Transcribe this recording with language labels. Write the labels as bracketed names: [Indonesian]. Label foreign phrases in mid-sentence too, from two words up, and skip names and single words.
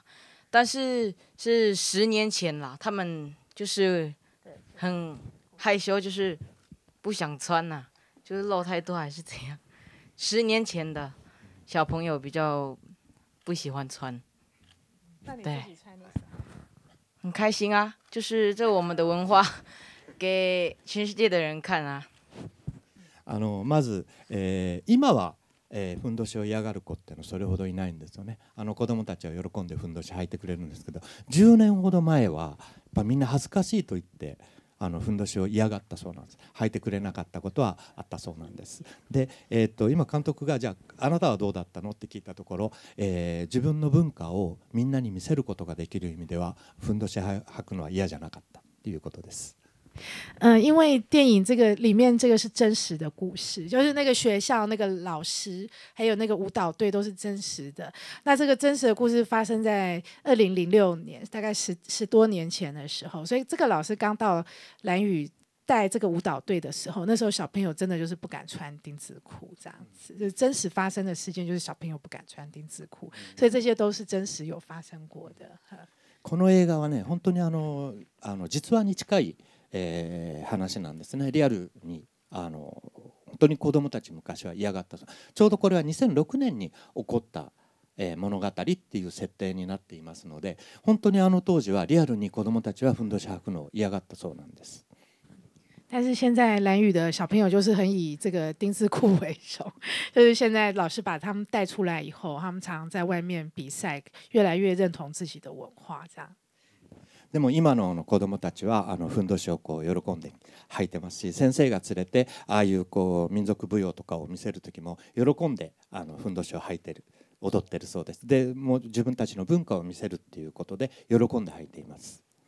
[Chinese] 但是是10年前啦，他们就是很害羞，就是不想穿啦。就是露太多还是怎样？10年前的小朋友比较不喜欢穿，对，很开心啊，就是这我们的文化给全世界的人看啊。 [Japanese] まず、今はふんどしを嫌がる子ってのそれほどいないんですよね。子どもたちは喜んでふんどし履いてくれるんですけど、10年ほど前はやっぱみんな恥ずかしいと言ってふんどしを嫌がったそうなんです。履いてくれなかったことはあったそうなんです。で、今監督がじゃああなたはどうだったのって聞いたところ、自分の文化をみんなに見せることができる意味ではふんどし履くのは嫌じゃなかったということです。 [Chinese] 因为电影这个里面这个是真实的故事，就是那个学校那个老师还有那个舞蹈队都是真实的。那这个真实的故事发生在2006年，大概十多年前的时候，所以这个老师刚到兰屿带这个舞蹈队的时候，那时候小朋友真的就是不敢穿丁字裤，这样子，就是真实发生的事件，就是小朋友不敢穿丁字裤，所以这些都是真实有发生过的。 [Japanese] この映画はね、本当に実話に近い話なんですね。リアルに本当に子どもたち昔は嫌がった。ちょうどこれは2006年に起こった物語っていう設定になっていますので、本当に当時はリアルに子どもたちはふんどし履くのを嫌がったそうなんです。 [Chinese] 但是现在兰屿的小朋友就是很以这个丁字裤为荣，就是现在老师把他们带出来以后，他们常常在外面比赛，越来越认同自己的文化，这样。 [Japanese] でも今の子どもたちはふんどしをこう喜んで履いてますし、先生が連れてああいうこう民族舞踊とかを見せる時も喜んでふんどしを履いてる、踊ってるそうです。でもう自分たちの文化を見せるっていうことで喜んで履いています。